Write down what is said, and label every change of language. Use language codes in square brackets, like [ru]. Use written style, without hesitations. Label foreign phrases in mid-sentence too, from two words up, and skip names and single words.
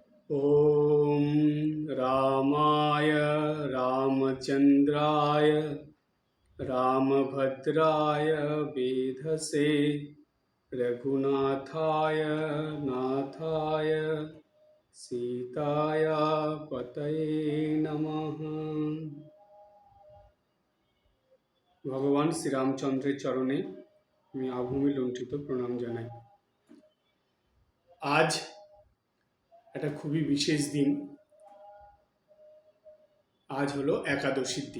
[sa] ॐ रामाय रामचन्द्राय रामभद्राय वेधसे रघुनाथाय नाथाय सीताय पतये नमः। [bn] ভগবান শ্রীরামচন্দ্রের চরণে আমি আভূমি লুণ্ঠিত প্রণাম জানাই। আজ একটা খুবই বিশেষ দিন। আজ হলো একাদশীর দিন।